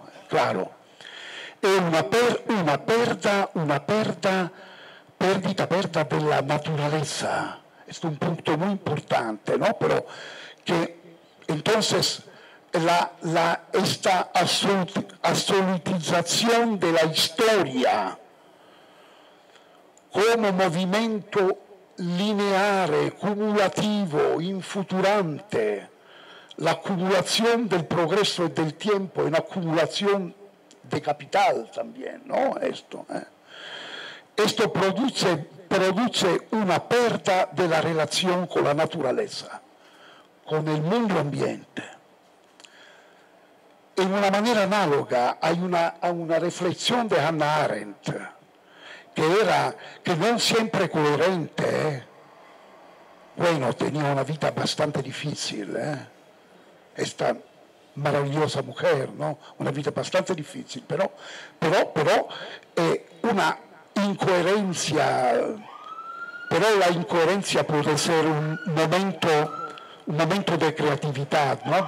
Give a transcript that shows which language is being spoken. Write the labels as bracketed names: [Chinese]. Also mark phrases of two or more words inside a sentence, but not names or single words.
[Spanish] Claro, es una pérdida de la naturaleza. Es un punto muy importante, ¿no? Pero que entonces esta absolutización de la historia [Italian] come movimento lineare, cumulativo, infuturante, [Spanish] la acumulación del progreso y del tiempo, una acumulación de capital también, ¿no? Esto produce una pérdida de la relación con la naturaleza, con el mundo ambiente. En una manera análoga hay una reflexión de Hannah Arendt, que [Italian] non sempre coerente, [Spanish] bueno, tenía una vida bastante difícil, esta maravillosa mujer, ¿no? Una vida bastante difícil, pero una incoherencia, pero la incoherencia puede ser un momento de creatividad, ¿no?